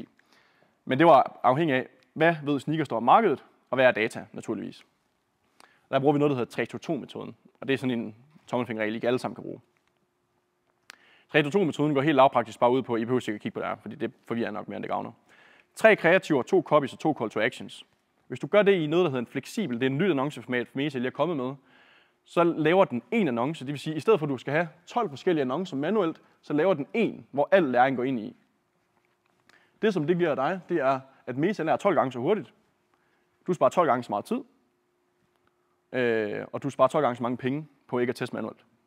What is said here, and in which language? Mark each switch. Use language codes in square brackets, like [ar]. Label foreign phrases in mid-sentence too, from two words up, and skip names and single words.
[da] Men det var afhængig af, hvad ved Sneakerstore om markedet, og hvad er data, naturligvis. Der bruger vi noget, der hedder 3-2-2-metoden, og det er sådan en tommelfingerregel, ikke alle sammen kan bruge. 3-2-2-metoden går helt lavpraktisk bare ud på, at I behøver sikkert kigge på det her, fordi det forvirrer nok mere, end det gavner. 3 kreativer, 2 copies og 2 [en] call to actions. [da] Hvis du gør det i noget, der hedder en fleksibel, det er en nyt annonceformat, for Meta lige er kommet med, så laver den en annonce, det vil sige, at i stedet for at du skal have 12 forskellige annoncer manuelt, så laver den en, hvor al læring går ind i. Det, som det giver dig, det er, at Meta lærer 12 gange så hurtigt. Du sparer 12 gange så meget tid, og du sparer 12 gange så mange penge på ikke at teste manuelt.